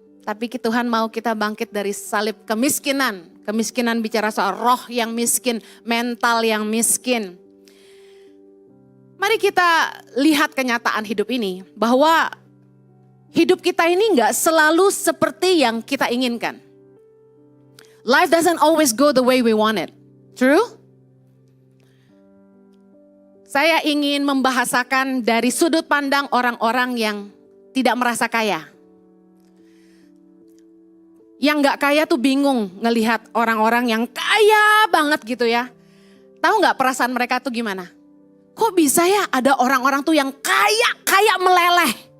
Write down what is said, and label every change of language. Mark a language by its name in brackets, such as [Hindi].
[Indonesian] Tapi Tuhan mau kita bangkit dari salib kemiskinan. Kemiskinan bicara soal roh yang miskin, mental yang miskin. Mari kita lihat kenyataan hidup ini. Bahwa hidup kita ini nggak selalu seperti yang kita inginkan. [English] Life doesn't always go the way we want it. True? [Indonesian] Saya ingin membahasakan dari sudut pandang orang-orang yang tidak merasa kaya. Yang nggak kaya tuh bingung ngelihat orang-orang yang kaya banget gitu ya. Tahu nggak perasaan mereka tuh gimana? Kok bisa ya ada orang-orang tuh yang kaya meleleh?